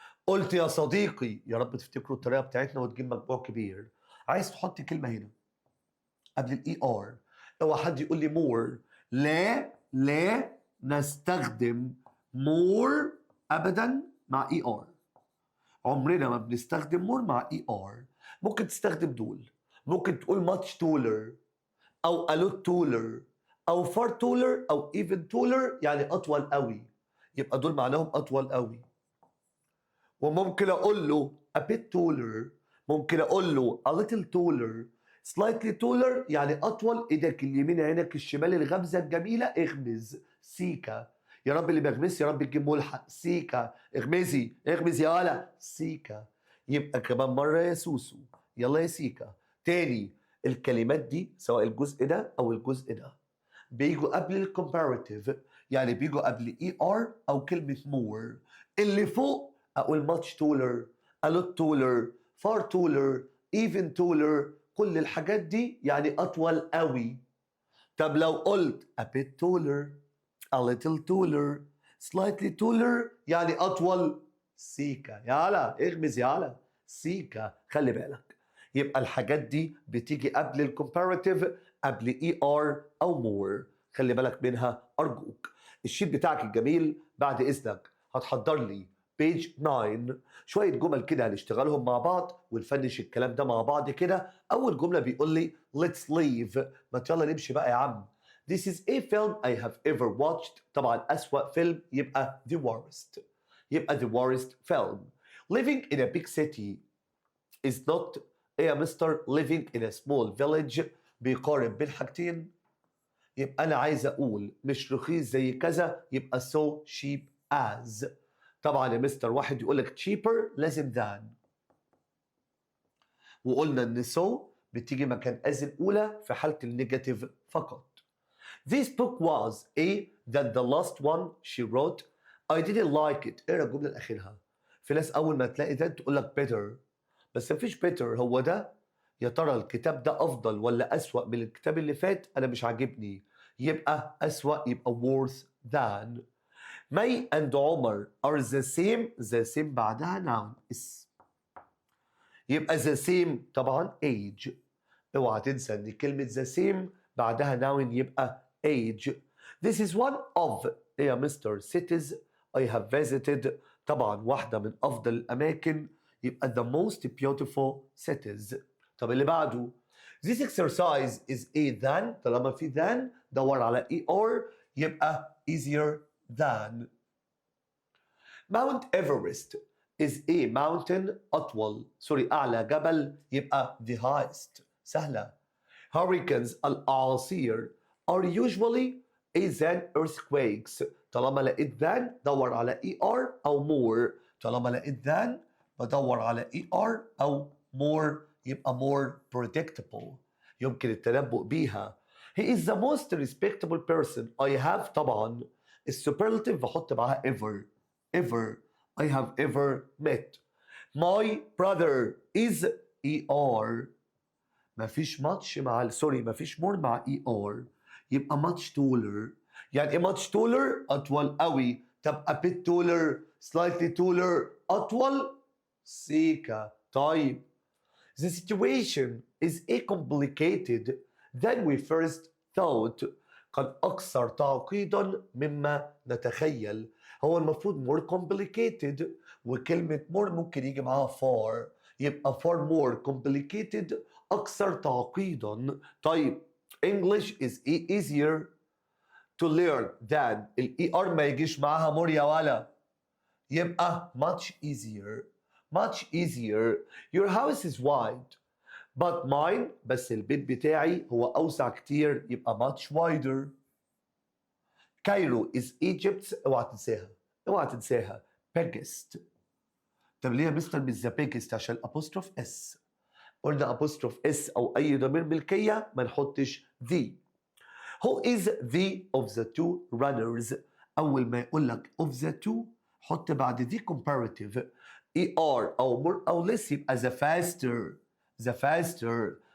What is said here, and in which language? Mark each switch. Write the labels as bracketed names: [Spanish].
[Arabic] قلت يا صديقي، يا رب تفتكروا الطريقة بتاعتنا وتجيب مجموع كبير. عايز تحط كلمة هنا قبل ال ER. اوعى حد يقول لي more. لا نستخدم more أبدا مع ER. عمرنا ما بنستخدم more مع ER. ممكن تستخدم دول. ممكن تقول [English] much taller [Arabic] أو [English] a lot taller [Arabic] أو [English] far taller [Arabic] أو [English] even taller، [Arabic] يعني أطول قوي. يبقى دول معناهم أطول قوي. وممكن أقول له [English] a bit taller، [Arabic] ممكن أقول له [English] a little taller، slightly taller [Arabic] يعني أطول. إيدك اليمين عينك الشمال الغمزة الجميلة اغمز سيكا. يا رب اللي بيغمز يا رب تجيب ملحق. سيكا اغمزي اغمزي يا ولا سيكا. يبقى كمان مرة يا سوسو، يلا يا سيكا. تاني، الكلمات دي سواء الجزء ده أو الجزء ده بيجوا قبل الكومباراتيف، يعني بيجوا قبل ER أو كلمة more. اللي فوق أقول [English] much taller، a lot taller، far taller، even taller. [Arabic] كل الحاجات دي يعني أطول قوي. طب لو قلت [English] a bit taller، a little taller، slightly taller [Arabic] يعني أطول سيكا. يالا اغمز يالا سيكا. خلي بالك، يبقى الحاجات دي بتيجي قبل الكومباراتيف قبل ER أو more. خلي بالك منها أرجوك. الشيت بتاعك الجميل بعد إذنك هتحضر لي page 9 شوية جمل كده هنشتغلهم مع بعض ونفنش الكلام ده مع بعض كده. أول جملة بيقول لي [English] let's leave. [Arabic] ما يلا نمشي بقى يا عم. [English] This is a film I have ever watched. [Arabic] طبعا أسوأ فيلم يبقى the worst. يبقى [English] the worst film. Living in a big city is not [Arabic] يا مستر [English] living in a small village. [Arabic] بيقارن بين حاجتين. يبقى أنا عايز أقول مش رخيص زي كذا، يبقى [English] so cheap as. [Arabic] طبعا يا مستر واحد يقول لك cheaper لازم than. وقلنا إن so بتيجي مكان as الأولى في حالة النيجاتيف فقط. [English] This book was a than the last one she wrote. I didn't like it. [Arabic] اقرا الجملة الأخيرها. في ناس أول ما تلاقي ده تقول لك better، بس مفيش better. هو ده. يا ترى الكتاب ده أفضل ولا أسوأ من الكتاب اللي فات؟ أنا مش عاجبني. يبقى أسوأ، يبقى [English] worse than. May and عمر are the same. the same [Arabic] بعدها [English] noun [Arabic] اسم. [English] يبقى the same طبعا age. [Arabic] اوعى تنسى ان كلمة the same بعدها noun يبقى age. [English] This is one of [Arabic] يا مستر [English] cities I have visited. [Arabic] طبعا واحدة من أفضل الأماكن يبقى [English] the most beautiful cities. [Arabic] طب اللي بعده [English] this exercise is a than. [Arabic] طالما في than دور على ER يبقى [English] easier than. Mount Everest is a mountain [Arabic] أطول أعلى جبل يبقى [English] the highest. [Arabic] سهلة. [English] Hurricanes [Arabic] الأعاصير [English] are usually a than earthquakes. [Arabic] طالما لقيت [English] than [Arabic] دور على [English] ER أو more. [Arabic] طالما لقيت than بدور على ER أو more، يبقى [English] more predictable، [Arabic] يمكن التنبؤ بيها. [English] He is the most respectable person. I have [Arabic] طبعا السوبرلاتيف بحط معاها [English] ever I have ever met. My brother is ER. [Arabic] مفيش much مع سوري مفيش more مع ER، يبقى [English] much taller. [Arabic] يعني ايه much taller؟ أطول قوي. [English] طب a bit taller، slightly taller، [Arabic] أطول سيكا. [English] طيب the situation is a complicated than we first thought. [Arabic] قد أكثر تعقيدا مما نتخيل. هو المفروض more complicated، وكلمة more ممكن يجي معاها far، يبقى [English] far more complicated، [Arabic] أكثر تعقيدا. [English] طيب English is easier to learn than ال ER [Arabic] ما يجيش معاها [English] more [Arabic] يا ولا، يبقى [English] much easier. much easier. Your house is wide but mine، [Arabic] بس البيت بتاعي هو أوسع كتير، يبقى [English] much wider. Cairo is Egypt's، [Arabic] اوعى تنساها اوعى تنساها biggest. طب ليه يا مستر مش the biggest؟ عشان apostrophe s. قلنا apostrophe s أو أي ضمير ملكية ما نحطش the. [English] Who is the of the two runners؟ [Arabic] أول ما يقول لك [English] of the two [Arabic] حط بعد [English] the comparative er أو more أو less، يبقى the faster. the faster.